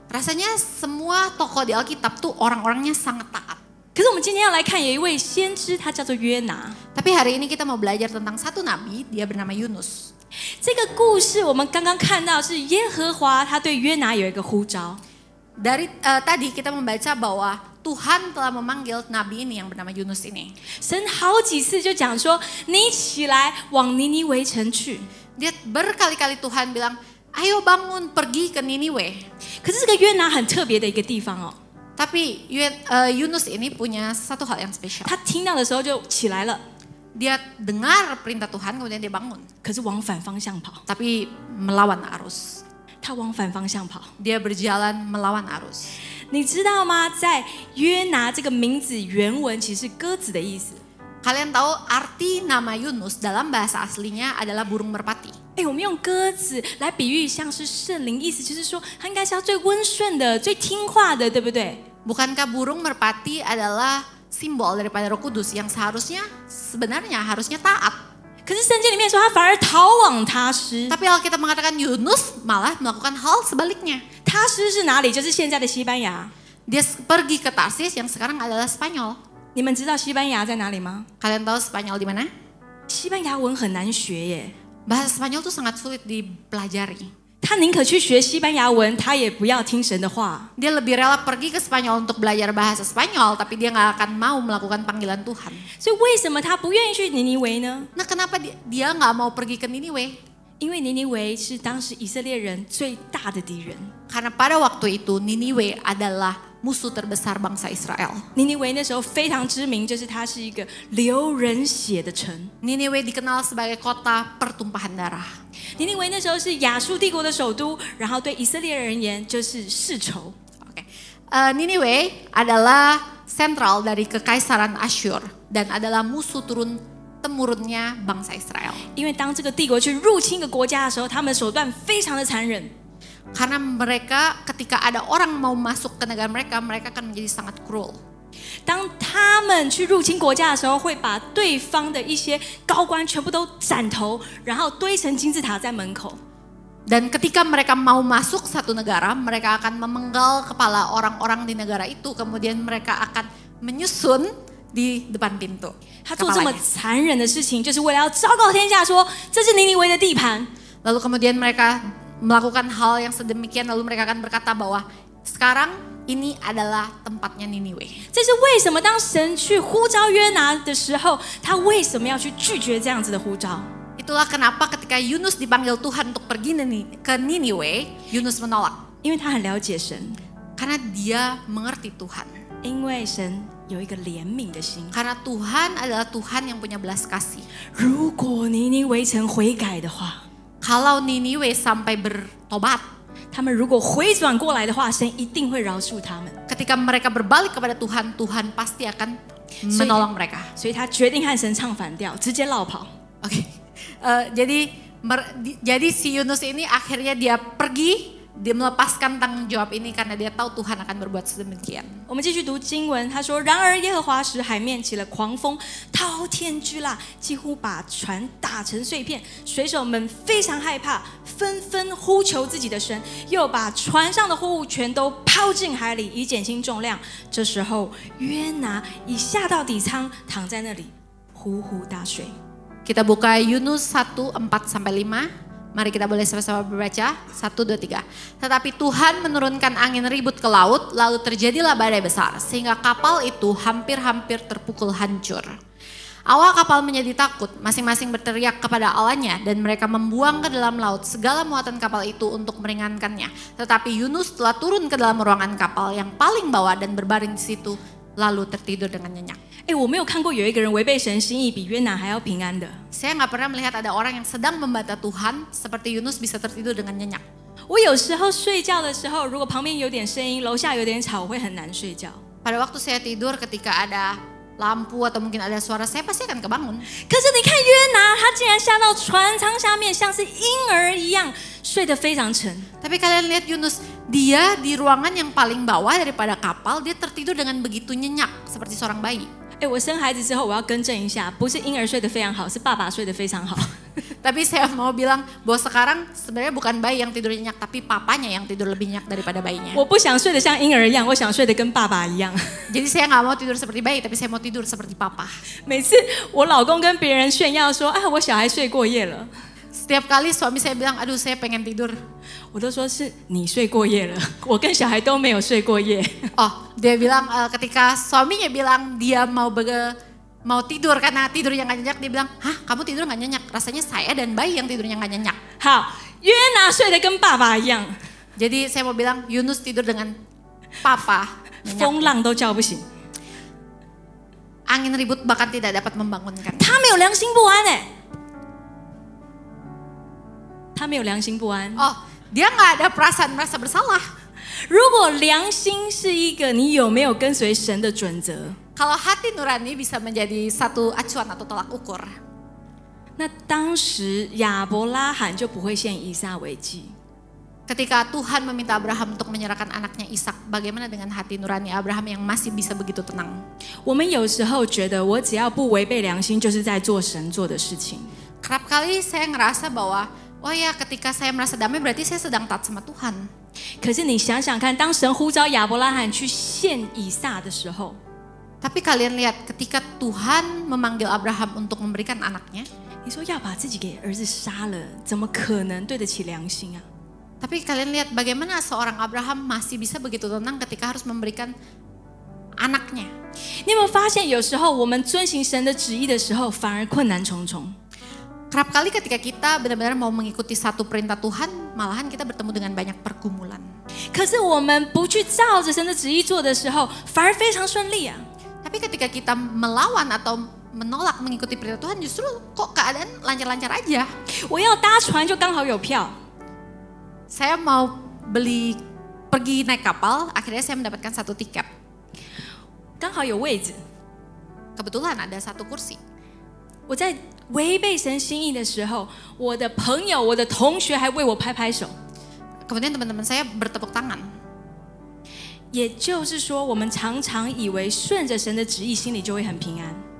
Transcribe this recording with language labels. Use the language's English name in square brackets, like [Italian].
[Indonesian] Rasanya semua tokoh di Alkitab tuh orang-orangnya sangat taat. [Chinese] 可是我们今天要来看有一位先知，他叫做约拿。 [Indonesian] Tapi hari ini kita mau belajar tentang satu nabi, dia bernama Yunus. [Chinese] 这个故事我们刚刚看到是耶和华他对约拿有一个呼召。 [Indonesian] Dari tadi kita membaca bahwa Tuhan telah memanggil nabi ini yang bernama Yunus ini. [Chinese] 神好几次就讲说，你起来往尼尼微城去。 [Indonesian] Dia berkali-kali Tuhan bilang, ayo bangun pergi ke Niniwe. [Chinese] 可是这个约拿很特别的一个地方哦， [Indonesian] Tapi Yunus ini punya satu hal yang spesial. [Chinese] 他听到的时候就起来了， [Indonesian] Dia dengar perintah Tuhan kemudian dia bangun. [Chinese] 可是往反方向跑， [Indonesian] Tapi melawan arus. [Chinese] 他往反方向跑。 [Indonesian] Dia berjalan melawan arus. [Chinese] 你知道吗？在约拿这个名字原文其实是鸽子的意思。 [Indonesian] Kalian tahu arti nama Yunus dalam bahasa aslinya adalah burung merpati. [Chinese] 我们用鸽子来比喻像是圣灵，意思就是说它应该是要最温顺的、最听话的，对不对？ [Indonesian] Bukankah burung merpati adalah simbol daripada Roh Kudus yang sebenarnya harusnya taat? [Chinese] 可是圣经里面说他反而逃往他施。 [Indonesian] Tapi Alkitab mengatakan Yunus malah melakukan hal sebaliknya. [Chinese] 他施是哪里？就是现在的西班牙。 [Indonesian] Dia pergi ke Tarsis yang sekarang adalah Spanyol. [Chinese] 你们知道西班牙在哪里吗？ [Indonesian] Kalian tahu Spanyol di mana? [Chinese] 西班牙文很难学耶， [Indonesian] Bahasa Spanyol tuh sangat sulit dipelajari. [Chinese] 他宁可去学西班牙文，他也不要听神的话。 [Indonesian] Dia lebih rela pergi ke Spanyol untuk belajar bahasa Spanyol, tapi dia nggak akan mau melakukan panggilan Tuhan. [Chinese] 所以为什么他不愿意去尼尼微呢？ [Indonesian] Nah, kenapa dia nggak mau pergi ke Niniwe? [Chinese] 因为尼尼微是当时以色列人最大的敌人。 [Indonesian] Karena pada waktu itu Niniwe adalah musuh terbesar bangsa Israel. [Chinese] 尼尼微那时候非常知名，就是它是一个流人血的城。 [Indonesian] Niniwe dikenal sebagai kota pertumpahan darah. [Chinese] 尼尼微那时候是亚述帝国的首都，然后对以色列人而言就是世仇。 [Indonesian] Oke. Niniwe adalah sentral dari kekaisaran Asyur dan adalah musuh temurunnya bangsa Israel. [Chinese] 因为当这个帝国去入侵一个国家的时候，他们手段非常的残忍。 [Indonesian] Karena mereka ketika ada orang mau masuk ke negara mereka, mereka akan menjadi sangat cruel. [Chinese] 当他们去入侵国家的时候，会把对方的一些高官全部都斩头，然后堆成金字塔在门口。 [Indonesian] Dan ketika mereka mau masuk satu negara, mereka akan memenggal kepala orang-orang di negara itu, kemudian mereka akan menyusun di depan pintu. [Chinese] 他做这么残忍的事情，就是为了要昭告天下说，这是尼尼微的地盘。 [Indonesian] Lalu kemudian mereka melakukan hal yang sedemikian, lalu mereka akan berkata bahwa sekarang ini adalah tempatnya Niniwe. [Chinese] 这是为什么当神去呼召约拿的时候，他为什么要去拒绝这样子的呼召？ [Indonesian] Itulah kenapa ketika Yunus dipanggil Tuhan untuk pergi ke Niniwe, Yunus menolak. [Chinese] 因为他很了解神， [Indonesian] Karena dia mengerti Tuhan. [Chinese] 因为神有一个怜悯的心。 [Indonesian] Karena Tuhan adalah Tuhan yang punya belas kasih. [Chinese] 如果尼尼微城悔改的话， [Indonesian] Kalau Niniwe sampai bertobat, [Chinese] 他们如果回转过来的话，神一定会饶恕他们。 [Indonesian] ketika mereka berbalik kepada Tuhan, Tuhan pasti akan menolong mereka. [Chinese] 所以他决定和神唱反调，直接绕跑。 [Indonesian] Oke. Jadi si Yunus ini akhirnya dia pergi, dia melepaskan tanggung jawab ini karena dia tahu Tuhan akan berbuat sedemikian. [Chinese] 我们继续读经文，他说：“然而耶和华使海面起了狂风，滔天巨浪，几乎把船打成碎片。水手们非常害怕，纷纷呼求自己的神，又把船上的货物全都抛进海里，以减轻重量。这时候约拿已下到底舱，躺在那里呼呼大睡。” [Indonesian] Kita buka Yunus 1:4-5. Mari kita boleh sama-sama berbaca. 1, 2, 3. Tetapi Tuhan menurunkan angin ribut ke laut, lalu terjadilah badai besar, sehingga kapal itu hampir-hampir terpukul hancur. Awak kapal menjadi takut, masing-masing berteriak kepada Allahnya, dan mereka membuang ke dalam laut segala muatan kapal itu untuk meringankannya. Tetapi Yunus telah turun ke dalam ruangan kapal yang paling bawah dan berbaring di situ, lalu tertidur dengan nyenyak. [Chinese] 我没有看过有一个人违背神心意比约拿还要平安的。 [Indonesian] Saya nggak pernah melihat ada orang yang sedang membantah Tuhan seperti Yunus bisa tertidur dengan nyenyak. [Chinese] 我有时候睡觉的时候，如果旁边有点声音，楼下有点吵，我会很难睡觉。 [Indonesian] Pada waktu saya tidur ketika ada lampu atau mungkin ada suara, saya pasti akan kebangun. [Chinese] 可是你看约拿，他竟然下到船舱下面，像是婴儿一样睡得非常沉。 [Indonesian] Tapi kalian lihat Yunus, dia di ruangan yang paling bawah daripada kapal, dia tertidur dengan begitu nyenyak seperti seorang bayi. [Chinese] 我生孩子之后，我要更正一下，不是婴儿睡得非常好，是爸爸睡得非常好。 [Indonesian] Tapi saya mau bilang bahwa sekarang sebenarnya bukan bayi yang tidur nyenyak, tapi papanya yang tidur lebih nyenyak daripada bayinya. [Chinese] 我不想睡得像婴儿一样，我想睡得跟爸爸一样。 [Indonesian] Jadi saya nggak mau tidur seperti bayi, tapi saya mau tidur seperti papa. [Chinese] 每次我老公跟别人炫耀说啊，我小孩睡过夜了， [Indonesian] Setiap kali suami saya bilang, aduh saya pengen tidur. [Chinese] 我都说是你睡过夜了，我跟小孩都没有睡过夜。 [Indonesian] Oh, dia bilang ketika suaminya bilang dia mau tidur karena tidurnya nggak nyenyak, dia bilang, hah kamu tidur nggak nyenyak? Rasanya saya dan bayi yang tidurnya nggak nyenyak. [Chinese] 好，约拿睡得跟爸爸一样， [Indonesian] Jadi saya mau bilang Yunus tidur dengan papa. Nyenyak. [Chinese] 风浪都叫不醒。 [Indonesian] Angin ribut bahkan tidak dapat membangunkan. [Chinese] 他没有良心不安哎，他没有良心不安。 [Indonesian] Oh, dia nggak ada perasaan merasa bersalah. [Chinese] 如果良心是一个你有没有跟随神的准则， [Indonesian] Kalau hati nurani bisa menjadi satu acuan atau tolak ukur, [Chinese] 那当时亚伯拉罕就不会献以撒为祭。 [Indonesian] ketika Tuhan meminta Abraham untuk menyerahkan anaknya Ishak, bagaimana dengan hati nurani Abraham yang masih bisa begitu tenang? [Chinese] 我们有时候觉得，我只要不违背良心，就是在做神做的事情。 [Indonesian] Kerap kali saya ngerasa bahwa, oh ya ketika saya merasa damai berarti saya sedang taat sama Tuhan. [Chinese] 可是你想想看，当神呼召亚伯拉罕去献以撒的时候， [Indonesian] Tapi kalian lihat ketika Tuhan memanggil Abraham untuk memberikan anaknya, [Chinese] 你说要把自己给儿子杀了，怎么可能对得起良心啊？ [Indonesian] tapi kalian lihat bagaimana seorang Abraham masih bisa begitu tenang ketika harus memberikan anaknya. [Chinese] 你有没有发现，有时候我们遵行神的旨意的时候，反而困难重重？ [Indonesian] Kerap kali ketika kita benar-benar mau mengikuti satu perintah Tuhan, malahan kita bertemu dengan banyak pergumulan. [Chinese] 可是我们不去照着神的旨意做的时候，反而非常顺利啊！ [Indonesian] Tapi ketika kita melawan atau menolak mengikuti perintah Tuhan, justru kok keadaan lancar-lancar aja. [Chinese] 我要搭船就刚好有票， [Indonesian] Saya mau pergi naik kapal, akhirnya saya mendapatkan satu tiket. [Chinese] 刚好有位置。 [Indonesian] Kebetulan ada satu kursi. [Chinese] 我在违背神心意的时候，我的朋友、我的同学还为我拍拍手。 [Indonesian] Kemudian teman-teman saya bertepuk tangan. [Chinese] 也就是说，我们常常以为顺着神的旨意，心里就会很平安。